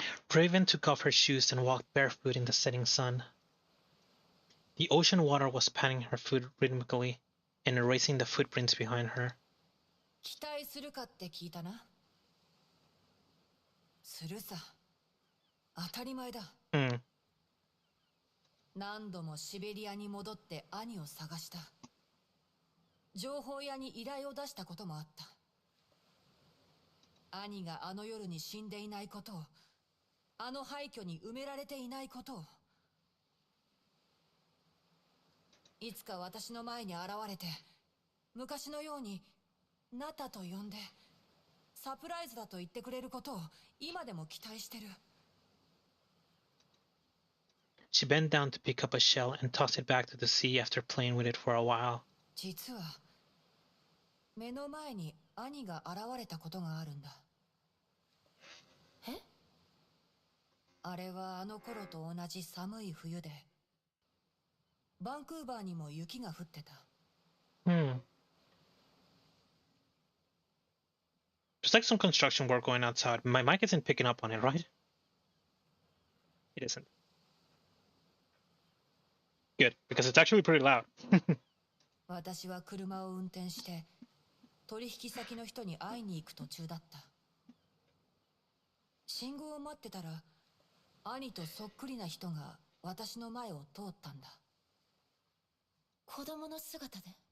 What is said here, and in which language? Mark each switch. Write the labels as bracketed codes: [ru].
[en] Raven took off her shoes and walked barefoot in the setting sun. The ocean water was patting her foot rhythmically and erasing the footprints behind her. [ja] 期待するかって聞いたな。するさ。当たり前だ。何度もシベリアに戻って兄を探した。情報屋に依頼を出したこともあった。兄があの夜に死んでいないことを、あの廃墟に埋められていないことを。いつか私の前に現れて、昔のようにナタと呼んで、サプライズだと言ってくれることを今でも期待してる。 [en] She bent down to pick up a shell and tossed it back to the sea after playing with it for a while. [ja] 実は、目の前に兄が現れたことがあるんだ。え？あれはあの頃と同じ寒い冬で、バンクーバーにも雪が降ってた。 [en] There's like some construction work going outside. My mic isn't picking up on it, right? It isn't. Good, because it's actually pretty loud. [ja] 私は車を運転して取引先の人に会いに行く途中だった。信号を待ってたら兄とそっくりな人が私の前を通ったんだ。子供の姿で？